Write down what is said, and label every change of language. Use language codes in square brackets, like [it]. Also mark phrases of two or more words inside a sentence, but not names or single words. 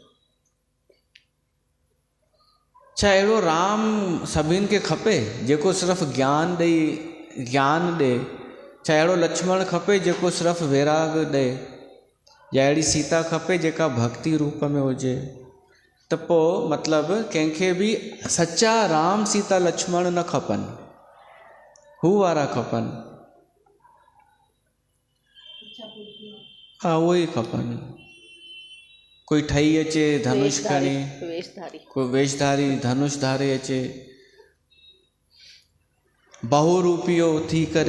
[sd] छा अहिड़ो राम सभिनि खे खपे जेको सिर्फ़ु ज्ञान ॾे? छा अहिड़ो लक्ष्मण खपे जेको सिर्फ़ु वैराग ॾे? या अहिड़ी सीता खपे जेका भक्ति रूप में हुजे? त पोइ मतिलबु कंहिंखे बि सचा राम सीता लक्ष्मण न खपनि, हू वारा खपनि। हा, उहे ई खपनि। कोई ठही अचे धनुष खणी, कोई वेशधारी धनुष धारे अचे, बहुरूपियो थी करे।